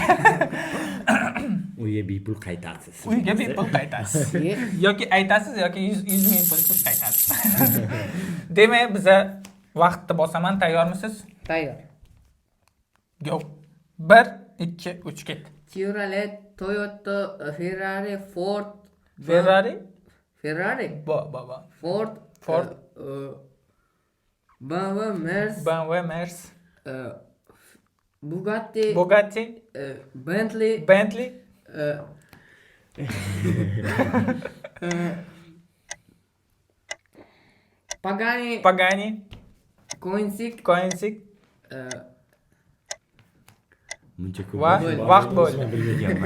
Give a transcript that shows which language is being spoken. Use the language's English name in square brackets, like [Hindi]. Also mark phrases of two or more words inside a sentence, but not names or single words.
[Uzbek] Uyga bepul qaytasiz. Uyga bepul qaytasiz. Yoki aytasiz yoki 100 ming pulsiz qaytasiz. Demak, biza vaqtni bosaman, tayyormisiz? Tayyor. Go. 1, 2, 3 ket. Chevrolet, Toyota, Ferrari, Ford, Ferrari? Bo. Ford. BMW, Mercedes, BMW, Mercedes, Bugatti, Bentley, Pagani, Koenigsegg, Muncha ko'p. Vaqt bo'ldi. Bilmaganman.